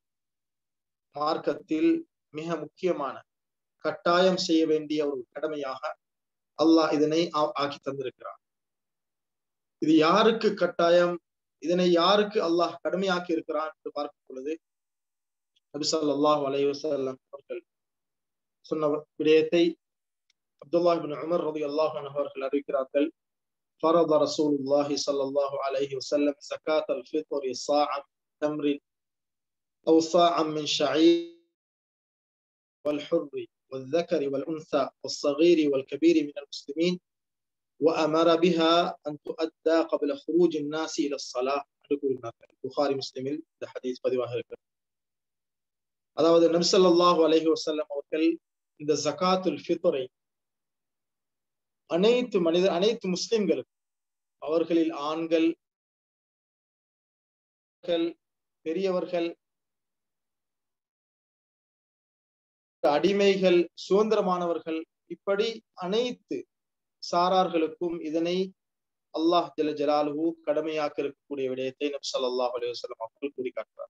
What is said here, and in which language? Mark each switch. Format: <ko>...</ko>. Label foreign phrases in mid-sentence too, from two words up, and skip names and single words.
<ta>மார்க்கத்தில் மிக முக்கியமான கட்டாயம் செய்ய வேண்டிய ஒரு கடமையாக அல்லாஹ் இதனை ஆக்கி தந்திருக்கிறார். இது யாருக்கு கட்டாயம், இதனை யாருக்கு அல்லாஹ் கடமையாக்கி இருக்கிறான் என்று பார்க்கும் பொழுது நபி</ta> <ar>صلى الله عليه وسلم</ar> <ta>அவர்கள் சொன்ன விடயத்தை அப்துல்லாஹ் இப்னு உமர்</ta> <ar>رضي الله عنه</ar> <ta>அவர்கள் அறிவிக்கிறார்கள்.</ta> <ar>فرض رسول الله صلى الله عليه وسلم زكاة الفطر صاعا من تمر أو صاعا من شعير والحر والذكر والأنثى والصغير والكبير من المسلمين وأمر بها أن تؤدى قبل خروج الناس إلى الصلاة.</ar> <ta>புகாரி முஸ்லிமில் இந்த ஹதீஸ் பதிவாக இருக்கிறது. அதாவது நபி</ta> <ar>صلى الله عليه وسلم</ar> <ta>அவர்கள் இந்த</ta> <ar>زكاة الفطر</ar> <ta>அனைத்து முஸ்லிம்களுக்கும், அவர்களில் ஆண்கள், பெரியவர்கள், அடிமைகள், சுதந்திரமானவர்கள், இப்படி அனைத்து சாரார்களுக்கும் இதனை</ta> <ar>الله جل جلاله</ar> <ta>கடமையாக்க இருக்கக்கூடிய விடயத்தை நபி</ta> <ar>صلى الله عليه وسلم</ar> <ta>அவர்கள் கூறி காட்டுறார்.</ta>